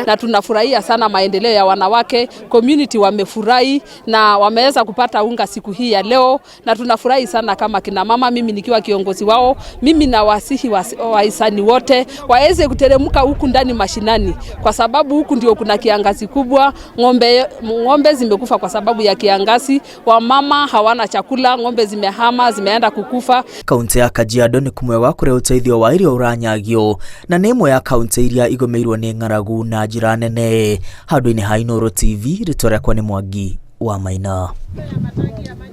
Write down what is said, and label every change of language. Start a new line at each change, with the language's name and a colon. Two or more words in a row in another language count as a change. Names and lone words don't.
Swahili: Na tunafurahia sana Maendeleo ya Wanawake, community wamefurahi na wameweza kupata unga siku hii ya leo na tunafurahi sana kama kina mama, mimi nikiwa kiongozi wao. Mimi na wasihi wahisani wote waweze kuteremka huku ndani mashinani kwa sababu huku ndio kuna kiangazi kubwa. Ng'ombe zimekufa kwa sababu ya kiangazi, wamama hawana chakula, ng'ombe zimehama, zimeenda kukufa.
Kikuyu: Kaunti ya Kajiado nĩ kumwega kũrĩa ũteithio wa irio ũranyagio na nĩ ĩmwe ya kaunti iria igũmĩirwo nĩ ng'aragu na njĩra nene. Handũ-inĩ ha Inooro TV, rĩtwa rĩakwa nĩ Mwangi wa Maina.